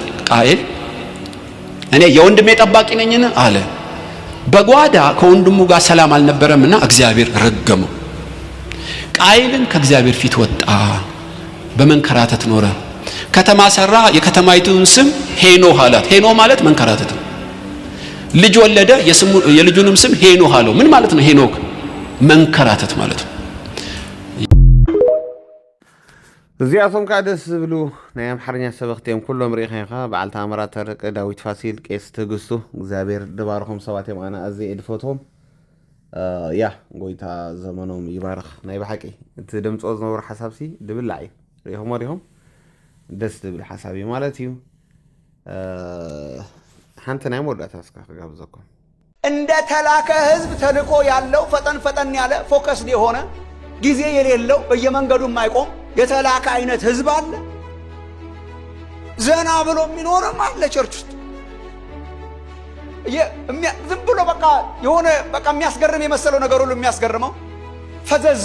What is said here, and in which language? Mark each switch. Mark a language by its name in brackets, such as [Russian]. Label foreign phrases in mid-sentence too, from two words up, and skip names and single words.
[Amharic] ቃየል። እኔ የወንድሜ ጠባቂ ነኝን አለ። በጓዳ ከወንድሙ ጋር ሰላም አልነበረምና እግዚአብሔር ረገመው። ቃየልን ከእግዚአብሔር ፊት ወጣ፣ በመንከራተት ኖረ። ከተማ ሰራ፣ የከተማይቱን ስም ሄኖህ አላት። ሄኖህ ማለት መንከራተት ነው። ልጅ ወለደ፣ የልጁንም ስም ሄኖህ አለው። ምን ማለት ነው ሄኖክ? መንከራተት ማለት ነው። [Tigrinya] እዚኣቶም ከዓ ደስ ዝብሉ ናይ ኣምሓርኛ ሰበኽቲ እዮም ኩሎም ርኢኻ ኢኻ። በዓልቲ ኣምራ ተረቀ፣ ዳዊት ፋሲል፣ ቄስ ትዕግስቱ እግዚአብሔር ድባርኹም ሰባት እዮም። ኣነ ኣዝየ እድፈትዎም። ያ ጎይታ ዘመኖም ይባርኽ። ናይ ብሓቂ እቲ ድምፆ ዝነበሩ ሓሳብሲ ድብላዕ እዩ። ሪኢኹም ሪኢኹም ደስ ዝብል ሓሳብ እዩ ማለት እዩ። ሓንቲ ናይ መወዳእታ እስካ ክጋብዘኩም። [Amharic] እንደ ተላከ ህዝብ ተልኮ ያለው ፈጠን ፈጠን ያለ ፎከስ የሆነ ጊዜ የሌለው በየመንገዱ የማይቆም የተላከ አይነት ህዝብ አለ። ዘና ብሎ የሚኖርም አለ። ቸርች ውስጥ ዝም ብሎ በቃ የሆነ በቃ የሚያስገርም የመሰለው ነገር ሁሉ የሚያስገርመው ፈዘዝ